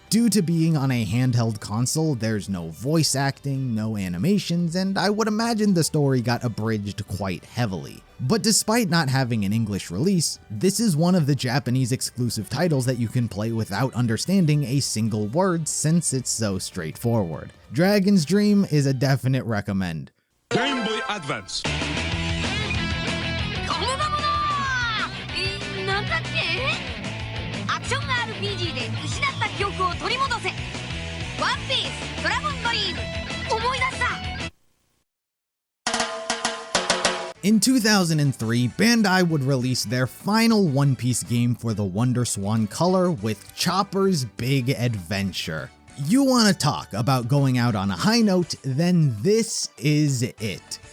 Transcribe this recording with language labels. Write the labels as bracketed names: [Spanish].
[English] Due to being on a handheld console, there's no voice acting, no animations, and I would imagine the story got abridged quite heavily. But despite not having an English release, this is one of the Japanese exclusive titles that you can play without understanding a single word since it's so straightforward. Dragon's Dream is a definite recommend. Game Boy Advance [Japanese] このだものなんだっけアクション RPG で失った記憶を取り戻せワンピースドラゴンドリーム思い出した [English] In 2003, Bandai would release their final One Piece game for the WonderSwan color with Chopper's Big Adventure. You want to talk about going out on a high note, then this is it.